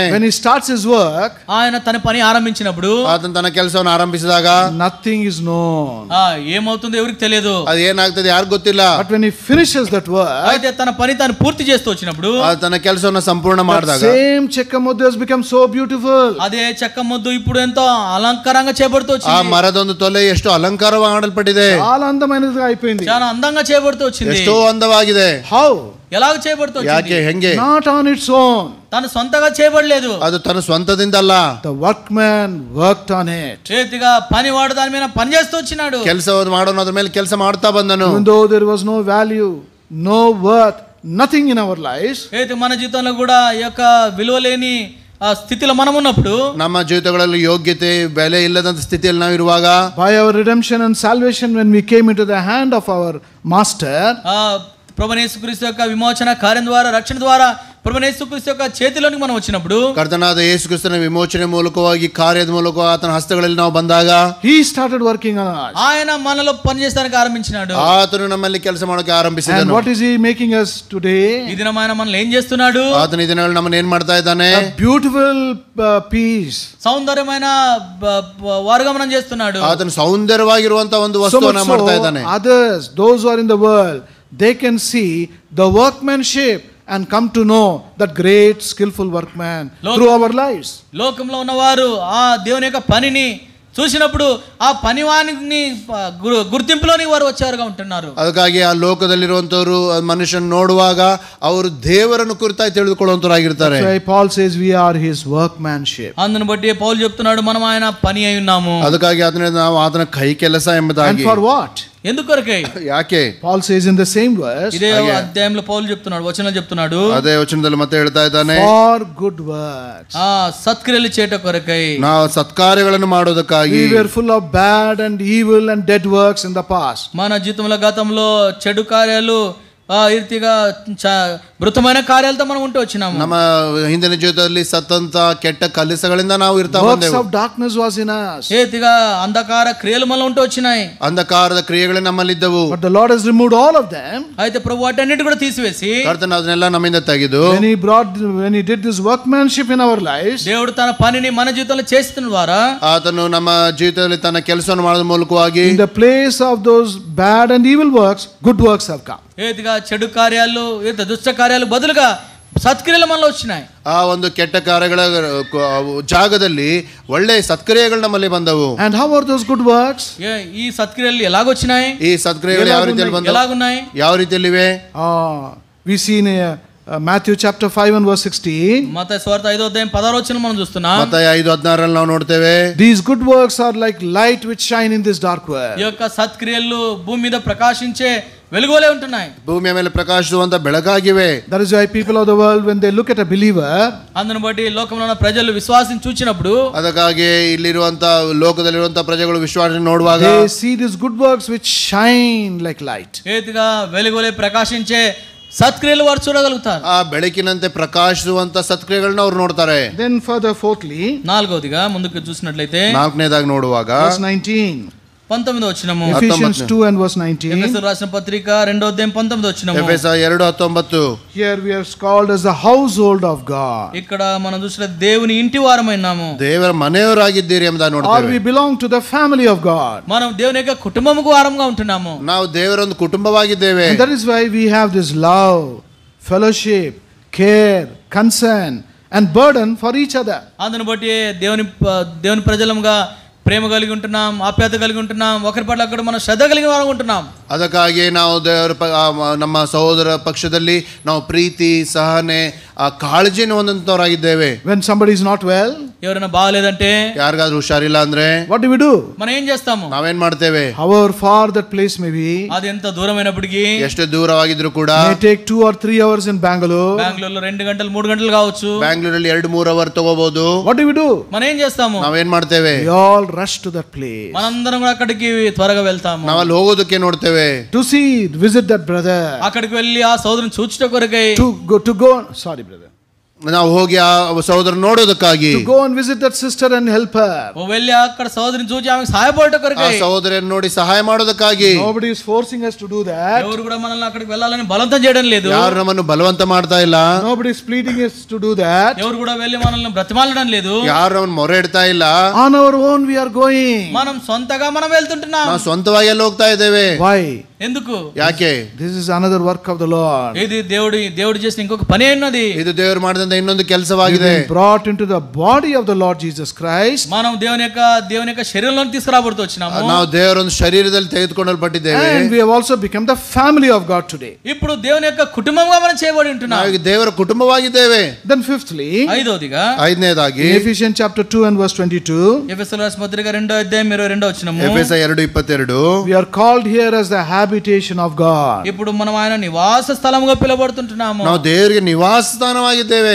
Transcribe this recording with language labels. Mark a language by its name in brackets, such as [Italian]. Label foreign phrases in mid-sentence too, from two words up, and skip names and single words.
[English] When he starts his work, [Telugu] ఆయన తన పని ఆరంభించినప్పుడు, [Kannada] ಆತನ ತನ್ನ ಕೆಲಸವನ್ನು ಆರಂಭಿಸಿದಾಗ [English] nothing is known. [Telugu] ఏమవుతుందో ఎవరికి తెలియదు. [Kannada] ಅದು ಏನಾಗ್ತದೆ ಯಾರಿಗೂ ಗೊತ್ತಿಲ್ಲ. [English] But when he finishes that work, [Telugu] అయితే తన పని తాను పూర్తి చేస్తూ వచ్చినప్పుడు, [Kannada] ತನ್ನ ಕೆಲಸವನ್ನು ಸಂಪೂರ್ಣ ಮಾಡಿದಾಗ [English] same [Telugu] చెక్క మొద్దు [English] has become so beautiful. [Telugu] అదే చెక్క ముద్దు ఇప్పుడు ఎంతో అలంకారంగా చేయబడుతూ [Kannada] ಆ [Telugu] వచ్చింది. [Kannada] ಮರದೊಂದು ತೊಲೆ ಎಷ್ಟು ಅಲಂಕಾರವಾಗಿ ಮಾಡಲ್ಪಟ್ಟಿದೆ. [Telugu] చాలా అందమైనదిగా అయిపోయింది. చాలా అందంగా చేయబడుతూ వచ్చింది. [Kannada] ಎಷ್ಟೋ ಅಂದವಾಗಿದೆ. [English] How? [Telugu] ఎలాగ చేయబడుతూ [Kannada] ಯಾಕೆ [Telugu] వచ్చింది? [Kannada] ಹೆಂಗೆ? [English] Not on its own. [Telugu] తను సొంతగా చేయబడలేదు. [Kannada] ಅದು ತನ್ನ ಸ್ವಂತದಿಂದಲ್ಲ. [English] The workman worked on it. [Telugu] చేతిగా పనివాడు దాని మీద పని చేస్తూ వచ్చినాడు. [Kannada] ಕೆಲಸವನ್ನು ಮಾಡೋನು ಅದ್ರ ಮೇಲೆ ಕೆಲಸ ಮಾಡ್ತಾ ಬಂದನು. [English] Even though there was no value, no worth, nothing in our lives, [Telugu] అయితే మన జీవితంలో కూడా ఈ యొక్క విలువ లేని ఆ స్థితిలో మనం ఉన్నప్పుడు, [Kannada] ನಮ್ಮ ಜೀವಿತಗಳಲ್ಲಿ ಯೋಗ್ಯತೆ ಬೆಲೆ ಇಲ್ಲದಂತ ಸ್ಥಿತಿಯಲ್ಲಿ ನಾವು ಇರುವಾಗ, [English] by our redemption and salvation, when we came into the hand of our master, [Telugu] ప్రభువైన యేసుక్రీస్తు యొక్క విమోచన కార్యం ద్వారా, రక్షణ ద్వారా ప్రభువైన యేసుక్రీస్తు యొక్క చేతిలోనికి మనం వచ్చినప్పుడు, [Kannada] ಕರ್ತನಾದ ಯೇಸುಕ್ರಿಸ್ತನ ವಿಮೋಚನೆ ಮೂಲಕವಾಗಿ ಕಾರ್ಯದ ಮೂಲಕವಾಗಿ ಆತನ ಹಸ್ತಗಳಲ್ಲಿ ನಾವು ಬಂದಾಗ, [English] he started working on us. [Telugu] ఆయన మనలో పని చేస్తానికి ఆరంభించినాడు. [Kannada] ಆತನು ನಮ್ಮಲ್ಲಿ ಕೆಲಸ ಮಾಡೋಕೆ ಆರಂಭಿಸಿದನು. [English] And what is he making us today? [Telugu] ఈ దినం ఆయన మనల్ని ఏం చేస్తున్నాడు? [Kannada] ಆತನ ಈ ದಿನಗಳಲ್ಲಿ ನಮ್ಮನ್ನು ಏನ್ ಮಾಡ್ತಾ ಇದ್ದಾನೆ? [English] A beautiful piece, [Telugu] సౌందర్యమైన వారుగా మనం చేస్తున్నాడు. [Kannada] ಆತನು ಸೌಂದರ್ಯವಾಗಿರುವಂತ ಒಂದು [English] so [Kannada] ವಸ್ತುವನ್ನು [English] much [Kannada] ಮಾಡ್ತಾ [English] so [Kannada] ಇದ್ದಾನೆ. [English] others, those who are in the world, they can see the workmanship and come to know that great skillful workman through our lives. [Telugu] లోకంలో ఉన్నవారు ఆ దేవుని యొక్క పనిని చూసినప్పుడు ఆ పనివాని గుర్తింపులోని వారు వచ్చారుగా ఉంటున్నారు. [Kannada] ಅದಕ್ಕಾಗಿ ಆ ಲೋಕದಲ್ಲಿರುವಂತವರು ಮನುಷ್ಯನ ನೋಡುವಾಗ ಅವರು ದೇವರನ್ನು ಕುರಿತಾಗಿ ತಿಳಿದುಕೊಳ್ಳುವಂತರಾಗಿರ್ತಾರೆ. [English] That's why Paul says we are his workmanship. [Telugu] అందును బట్టి పౌలు చెప్తున్నాడు మనం ఆయన పని అయి ఉన్నాము. [Kannada] ಅದಕ್ಕಾಗಿ ಅದನ್ನ ನಾವು ಆತನ ಕೈ ಕೆಲಸ ಎಂಬುದಾಗಿ. [English] And for what? [Telugu] ఎందుకొరకై? [Kannada] ಯಾಕೆ? [English] Paul says in the same verse, [Telugu] ఇదే అధ్యాయంలో పౌలు చెప్తున్నాడు, వచనం చెప్తున్నాడు, [Kannada] ಅದೇ ವಚನದಲ್ಲಿ ಮತ್ತೆ ಹೇಳ್ತಾ ಇದ್ದಾನೆ, [English] for good works. [Telugu] సత్క్రియలు చేయట కొరకై, [Kannada] ನಾವು సత్కార్యಗಳನ್ನು ಮಾಡೋದಕ್ಕಾಗಿ. [English] We were full of bad and evil and dead works in the past. [Telugu] మన జీవితంలో గతంలో చెడు కార్యాలు ఈ రీతిగా మృతమైన కార్యాలతో మనం ఉంటూ వచ్చినాము. [Kannada] ನಮ್ಮ ಹಿಂದಿನ ಜೀವಿತದಲ್ಲಿ ಸತ್ತಂತ ಕೆಟ್ಟ ಕೆಲಸಗಳಿಂದ ನಾವು ಇರ್ತಾ [English] Works [Kannada] ಬಂದೆವು. [English] of darkness was in us. [Telugu] ఏ రీతిగా అంధకార క్రియలు మనలో ఉంటూ వచ్చినాయి. [Kannada] ಅಂಧಕಾರದ ಕ್ರಿಯೆಗಳು ನಮ್ಮಲ್ಲಿದ್ದವು. [English] But the Lord has removed all of them. [Telugu] అయితే ప్రభు వాటన్నిటి కూడా తీసివేసి [Kannada] ಕರ್ತನ ಅದನ್ನೆಲ್ಲ ನಮ್ಮಿಂದ ತೆಗೆದು, [English] when he did this workmanship in our lives, [Telugu] దేవుడు తన పనిని మన జీవితంలో చేసిన ద్వారా [Kannada] ಆತನು ನಮ್ಮ ಜೀವಿತದಲ್ಲಿ ತನ್ನ ಕೆಲಸವನ್ನು ಮಾಡೋದ್ರ ಮೂಲಕವಾಗಿ [English] in the place of those bad and evil works, good works have come. [Telugu] ఏదిగా చెడు కార్యాలు దుష్ట కార్యాలు బదులుగా సత్క్రియలు మనలో వచ్చినాయి. [Kannada] ఆ ಒಂದು ಕೆಟ್ಟ ಕಾರ್ಯಗಳ ಜಾಗದಲ್ಲಿ ಒಳ್ಳೆ ಸತ್ಕ್ರಿಯೆಗಳು ನಮ್ಮಲ್ಲಿ ಬಂದವು. [English] And how are those good works? [Telugu] ఈ సత్క్రియలు ఎలాగొచ్చినాయి? [Kannada] ಈ ಸತ್ಕ್ರಿಯೆಗಳು ಯಾವ ರೀತಿಯಲ್ಲಿ ಬಂದವು? [Telugu] ఎలాగున్నాయి? [Kannada] ಯಾವ ರೀತಿಯಲ್ಲಿವೆ? [English] We see in Matthew chapter 5 and verse 16. [Telugu] మత్తయి సువార్త 5వ అధ్యాయం 16వ వచనం మనం చూస్తున్నాం. [Kannada] మత్తయి 5:16 ನಾವು ನೋಡ್ತೇವೆ. [English] These good works are like light which shine in this dark world. [Telugu] ఈ యొక్క సత్క్రియలు భూమి మీద ప్రకాశించే వెలుగులే ఉంటున్నాయి. [Kannada] ಭೂಮಿಯ ಮೇಲೆ ಪ್ರಕಾಶಿಸುವಂತ ಬೆಳಕಾಗಿವೆ. [English] That is why people of the world, when they look at a believer, [Telugu] అందును బట్టి లోకంలో ఉన్న ప్రజలు విశ్వాసిని చూచినప్పుడు, [Kannada] ಅದಕ್ಕಾಗಿ ಇಲ್ಲಿರುವಂತ ಲೋಕದಲ್ಲಿರುವಂತ ಪ್ರಜೆಗಳು ವಿಶ್ವಾಸ ನೋಡುವಾಗ [English] they see these good works which shine like light. [Telugu] ఏతిగా వెలుగులే ప్రకాశించే సత్క్రియలు వారు చూడగలుగుతారు. [Kannada] ಆ ಬೆಳಕಿನಂತೆ ಪ್ರಕಾಶಿಸುವಂತ ಸತ್ಕ್ರಿಯೆಗಳನ್ನ ಅವರು ನೋಡ್ತಾರೆ. [English] Then further, fourthly, [Telugu] నాలుగోదిగా ముందుకు చూసినట్లయితే [Kannada] ನಾಲ್ಕನೇದಾಗಿ ನೋಡುವಾಗ [English] verse 19. [Telugu] 19వ వచనము. [English] Ephesians 2 and verse 19. [Telugu] ఎఫెసీయులకు రాసిన పత్రిక 2వ అధ్యాయం 19వ వచనము. [Kannada] ಎಫೆಸ 2:19. [English] Here we are called as the household of God. [Telugu] ఇక్కడ మనం చూసిన దేవుని ఇంటి వారమైనాము. [Kannada] ದೇವರ ಮನೆಯವರಾಗಿದ್ದೀರಿ ಎಂಬುದನ್ನು [English] Or [Kannada] ನೋಡ್ತೇವೆ. [English] we belong to the family of God. [Telugu] మనం దేవుని యొక్క కుటుంబముకు వారంగా ఉంటున్నాము. [Kannada] ನಾವು ದೇವರ ಒಂದು ಕುಟುಂಬವಾಗಿದ್ದೇವೆ. [English] And that is why we have this love, fellowship, care, concern and burden for each other. [Telugu] అందును బట్టి దేవుని ప్రజలముగా ప్రేమ కలిగి ఉంటున్నాం, ఆప్యాయత కలిగి ఉంటున్నాం, ఒకరి పట్ల అక్కడ మనం శ్రద్ధ కలిగిన వారు ఉంటున్నాం. [Kannada] ಅದಕ್ಕಾಗಿ ನಾವು ದೇವರ ನಮ್ಮ ಸಹೋದರ ಪಕ್ಷದಲ್ಲಿ ನಾವು ಪ್ರೀತಿ ಸಹನೆ ಕಾಳಜಿಯನ್ನು ಹೊಂದಂತವರಾಗಿದ್ದೇವೆ. [English] When somebody is not well, [Telugu] ఎవరైనా బాగలేదంటే, [Kannada] ಯಾರಿಗಾದ್ರೂ ಹುಷಾರಿಲ್ಲ ಅಂದ್ರೆ [English] what do we do? [Telugu] మనం ఏం చేస్తాము? [Kannada] ನಾವೇನ್ ಮಾಡ್ತೇವೆ? [English] However far that place may be, [Telugu] అది ఎంత దూరమైనప్పటికీ, [Kannada] ಎಷ್ಟೇ ದೂರವಾಗಿದ್ರು ಕೂಡ, [English] may take 2 or 3 hours in Bangalore. [Telugu] బెంగళూరులో 2 గంటలు 3 గంటలు కావచ్చు. [Kannada] ಬ್ಯಾಂಗ್ಳೂರಲ್ಲಿ 2-3 ಅವರ್ ತಗೋಬಹುದು. [English] What do we do? [Telugu] మనం ఏం చేస్తాము? [Kannada] ನಾವೇನ್ ಮಾಡ್ತೇವೆ? [English] We all rush to that place. [Telugu] మనందరం కూడా అక్కడికి త్వరగా వెళ్తాము. [Kannada] ನಾವಲ್ಲಿ ಹೋಗೋದಕ್ಕೆ ನೋಡ್ತೇವೆ. [English] To see, visit that brother. [Telugu] అక్కడికి వెళ్ళి ఆ సోదరుని చూచుట కొరకై, [English] To go, sorry brother. [Kannada] ನಾವು ಹೋಗಿ ಆ ಸಹೋದರ ನೋಡೋದಕ್ಕಾಗಿ, [English] To go and visit that sister and help her. [Telugu] వెళ్ళి అక్కడ సోదరుని చూచి ఆమెకు సహాయపడట [Kannada] ಆ [Telugu] కొరకై. [Kannada] ಸಹೋದರಿಯನ್ನು ನೋಡಿ ಸಹಾಯ ಮಾಡೋದಕ್ಕಾಗಿ. [English] Nobody is forcing us to do that. [Telugu] ఎవరు కూడా మనల్ని అక్కడికి వెళ్ళాలని బలవంతం చేయడం లేదు. [Kannada] ಯಾರು ನಮ್ಮನ್ನು ಬಲವಂತ ಮಾಡ್ತಾ ಇಲ್ಲ. [English] Nobody is pleading us to do that. [Telugu] ఎవరు కూడా వెళ్ళి మనల్ని బ్రతిమాలడం లేదు. [Kannada] ಯಾರು ನಮ್ಮನ್ನು ಮೊರೆ ಇಡ್ತಾ ಇಲ್ಲ. [English] On our own we are going. [Telugu] మనం సొంతగా మనం వెళ్తుంటున్నాం. [Kannada] ನಾವು ಸ್ವಂತವಾಗಿ ಎಲ್ಲ ಹೋಗ್ತಾ ಇದ್ದೇವೆ. [English] Why? [Telugu] ఎందుకు? [Kannada] ಯಾಕೆ? [English] This is another work of the Lord. [Telugu] ఇది దేవుడు చేసిన ఇంకొక పని ఉన్నది. [Kannada] ಇದು ದೇವರು ಮಾಡಿದಂತ ಇನ್ನೊಂದು ಕೆಲಸವಾಗಿದೆ. [English] Brought into the body of the Lord Jesus Christ. [Telugu] మనం దేవుని యొక్క శరీరంలో తీసుకురాబడుతూ వచ్చినాము. [Kannada] ನಾವು ದೇವರ ಒಂದು ಶರೀರದಲ್ಲಿ ತೆಗೆದುಕೊಳ್ಳಲ್ಪಟ್ಟಿದ್ದೇವೆ. [English] And we have also become the family of God today. [Telugu] ఇప్పుడు దేవుని యొక్క కుటుంబంగా మనం చేయబడి ఉంటున్నాం. [Kannada] ನಾವು ದೇವರ ಕುಟುಂಬವಾಗಿದ್ದೇವೆ. [English] Then fifthly, [Telugu] ఐదోదిగా [Kannada] ಐದನೇದಾಗಿ [English] in Ephesians chapter 2 and verse 22, [Telugu] ఎఫెసీయులకు రాసిన పత్రిక 2వ అధ్యాయం 22వ వచనము. [Kannada] ಎಫೆಸ 2:22. [English] we are called here as the habitation of God. [Telugu] ఇప్పుడు మనం ఆయన నివాస స్థలముగా పిలువబడుతుంటున్నాము. [Kannada] ನಾವು ದೇವರಿಗೆ ನಿವಾಸ ಸ್ಥಾನವಾಗಿದ್ದೇವೆ.